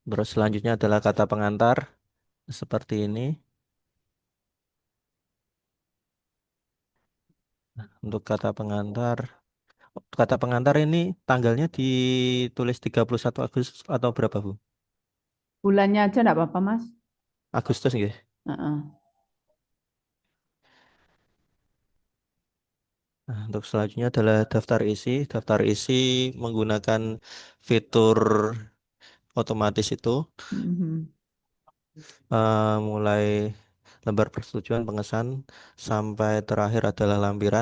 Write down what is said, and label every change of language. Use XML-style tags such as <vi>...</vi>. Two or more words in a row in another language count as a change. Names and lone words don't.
<id>Terus selanjutnya adalah kata pengantar seperti ini. Untuk kata pengantar ini tanggalnya ditulis 31 Agustus atau berapa, Bu? Bulannya aja enggak apa-apa, Mas. Agustus nggih. Heeh. Nah, untuk selanjutnya adalah daftar isi. Daftar isi menggunakan fitur otomatis itu, Mhm. mulai lembar persetujuan pengesahan sampai terakhir adalah lampiran.</id>